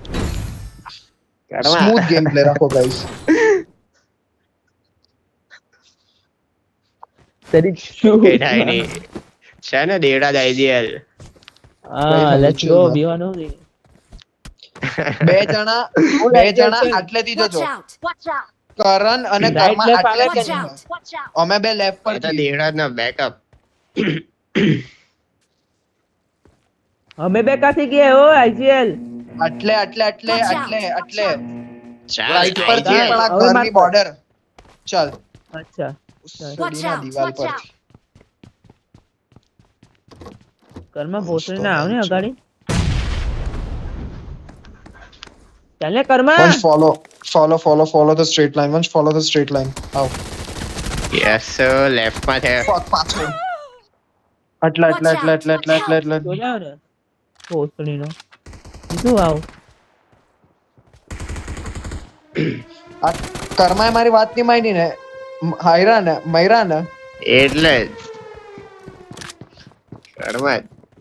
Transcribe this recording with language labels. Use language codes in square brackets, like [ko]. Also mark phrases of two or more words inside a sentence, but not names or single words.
[en] smooth game play રાખો ગાઈસ. [gu] તરી કઈ થાય નહીં. છે ને દેવરાજ IGL. હા [en] let's go [gu] બીવાનું બે જણા આટલેથી [en] Watch [gu] જજો. [en] out! Watch out! [gu] કરણ અને [en] Right, [gu] કર્મા [en] left, [gu] આટલે [en] Watch [gu] જ [en] out! Watch out! [gu] અમે બે લેફ્ટ પર એ તો છીએ. દેવરાજનો backup. અમે બે કાથી ગયા હો IGL આટલે [en] Watch out! [gu] ચાલ, રાઈટ પર IGL. છીએ, પણ આ હવે ઘરની માર- બોર્ડર. ચાલ અચ્છા સડીના [en] out, [gu] દિવાલ [en] watch [gu] પર. [en] out. [gu] કર્મા ભોસડી ના આવ ને અગાડી ચાલ ને કર્મા [en] Once follow the straight line. Once follow the straight line. [gu] આવ. [en] Yes, sir. [gu] Left માં છે. Fuck, પાછળ. આટલે. તો જાવ ને ભોસડી નો શું આવ આ કર્માએ મારી વાત ની માની ને. મયરા ને એટલે જ. કર્મા જ.